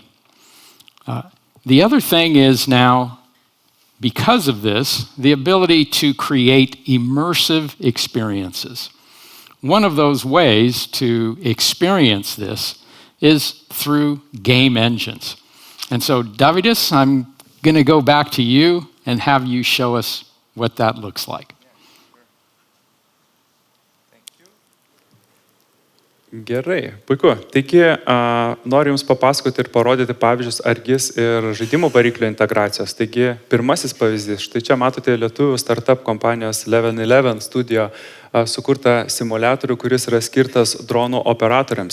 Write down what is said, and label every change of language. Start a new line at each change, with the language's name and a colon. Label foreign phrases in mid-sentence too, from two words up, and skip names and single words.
English: The other thing is now, because of this, the ability to create immersive experiences. One of those ways to experience this is through game engines. And so, Davidis, I'm going to go back to you and have you show us what that looks like.
Lithuanian: Gerai, puiku. Taigi, noriu Jums papasakoti ir parodyti pavyzdžius GIS ir žaidimų variklio integracijos. Taigi, pirmasis pavyzdys. Štai čia matote lietuvių startup kompanijos 1111 studio sukurtą simuliatorių, kuris yra skirtas dronų operatoriams.